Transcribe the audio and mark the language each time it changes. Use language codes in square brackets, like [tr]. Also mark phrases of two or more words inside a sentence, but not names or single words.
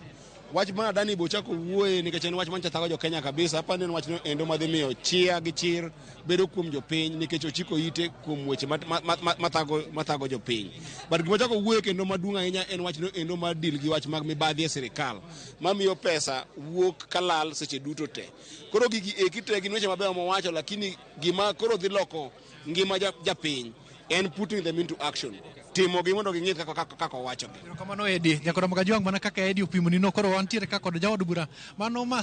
[luo] Wach mana dani bo chako wuoye nikech en wach mancha thago jo Kenya kabisa hapa en wach no endo madhi miyo chia gi chir bedo kuom jopiny nikech ochiko ite kuom weche mathago jopiny. But gima chako wuoye kendo maduong' ahinya en wach no endo mar deal gi wach mag mibadhi e sirikal mamiyo pesa wuok kalal seche duto te. Koro gigi ekite gin weche mabeyo mowacho lakini gima koro dhi loko ngima japiny en [en] putting them into action. [luo] Timo gi mondo ging'e kaka wacho gi. Kamano Edi, nyakoro Magajwang' mana kaka Edi opimo ni no koro wantiere ka kod jaod bura mano